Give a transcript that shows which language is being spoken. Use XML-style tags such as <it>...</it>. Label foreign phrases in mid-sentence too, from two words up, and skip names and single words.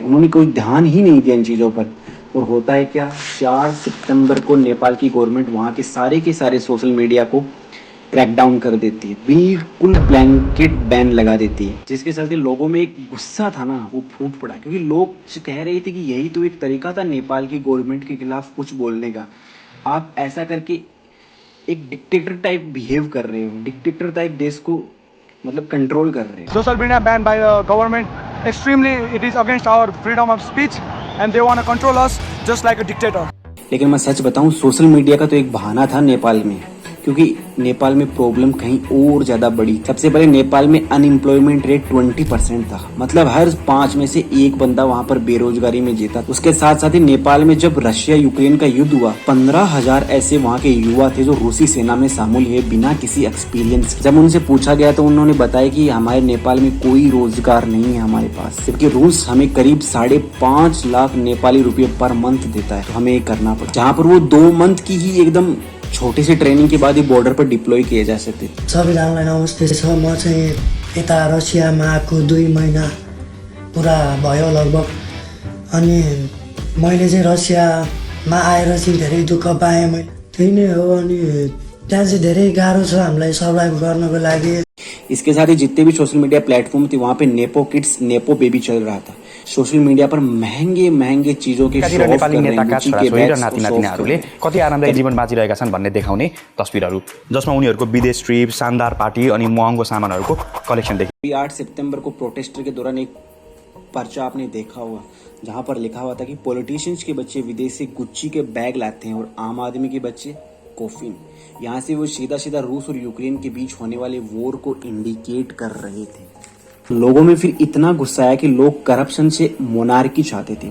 <hi>उन्होंने कोई ध्यान ही नहीं दिया इन चीज़ों पर। और होता है क्या, 4 सितंबर को नेपाल की गवर्नमेंट वहाँ के सारे</hi> <en>social media</en> <hi>को क्रैकडाउन कर देती है, बिल्कुल</hi> <en>blanket ban</en> <hi>लगा देती है, जिसके चलते लोगों में एक गुस्सा था ना वो फूट पड़ा, क्योंकि लोग कह रहे थे कि यही तो एक तरीका था नेपाल की गवर्नमेंट के खिलाफ कुछ बोलने का। आप ऐसा करके एक</hi> <en>dictator type behave</en> <hi>कर रहे हो,</hi> <en>dictator type</en> <hi>देश को मतलब कंट्रोल कर रहे हो।</hi> <en>Social media banned by the government. Extremely, it is against our freedom of speech, and they want to control us just like a dictator.</en> <hi>लेकिन मैं सच बताऊं,</hi> <en>social media</en> <hi>का तो एक बहाना था नेपाल में, क्योंकि नेपाल में प्रॉब्लम कहीं और ज्यादा बड़ी। सबसे पहले नेपाल में</hi> <en>unemployment rate</en> <hi>20% था, मतलब हर 5 में से एक बंदा वहां पर बेरोजगारी में जीता। उसके साथ साथ ही नेपाल में जब रशिया यूक्रेन का युद्ध हुआ, 15,000 ऐसे वहां के युवा थे जो रूसी सेना में शामिल हुए बिना किसी एक्सपीरियंस। जब उनसे पूछा गया तो उन्होंने बताया कि हमारे नेपाल में कोई रोजगार नहीं है हमारे पास, जबकि रूस हमें करीब 5.5 लाख नेपाली रुपये</hi> <en>per month</en> <hi>देता है, तो हमें ये करना पड़ा। जहाँ पर वो 2 मंथ की ही एकदम छोटी सी ट्रेनिंग के बाद ही बॉर्डर पर डिप्लॉय किए जा सकते थे।</hi> <ne>सबैजनालाई नमस्ते छ। म चाहिँ यता रसियामा आएको 2 महिना पुरा भयो लगभग। अनि मैले चाहिँ रसियामा आएर चाहिँ धेरै दुःख पाएँ मैले, त्यही नै हो। अनि त्यहाँ चाहिँ धेरै गाह्रो छ हामीलाई सर्भाइभ गर्नको लागि।</ne> <hi>इसके साथ ही जितने भी</hi> <en>social media platform</en> <hi>थे वहाँ पे</hi> <en>nepo kids, nepo baby</en> <hi>चल रहा था।</hi> <en>social media</en> <hi>पर महंगे महंगे चीजों के</hi> <ne>कतिवटा नेपाली नेताका छोराछोरी र नातिनातिनाहरूले कति आरामदायी जीवन बाँचिरहेका छन् भन्ने देखाउने तस्बिरहरू, जसमा उनीहरूको विदेश ट्रिप, शानदार पार्टी अनि महँगो सामानहरूको कलेक्सन देखियो।</ne> <hi>8 सितंबर को प्रोटेस्टर के दौरान एक पर्चा आपने देखा होगा जहाँ पर लिखा हुआ था कि पॉलिटिशियंस के बच्चे विदेश से गुच्ची के बैग लाते हैं और आम आदमी के बच्चे कोफिन। यहाँ से वो सीधा सीधा रूस और यूक्रेन के बीच होने वाले वॉर को इंडिकेट कर रहे थे। लोगों में फिर इतना गुस्सा आया कि लोग करप्शन से मोनार्की चाहते थे।</hi>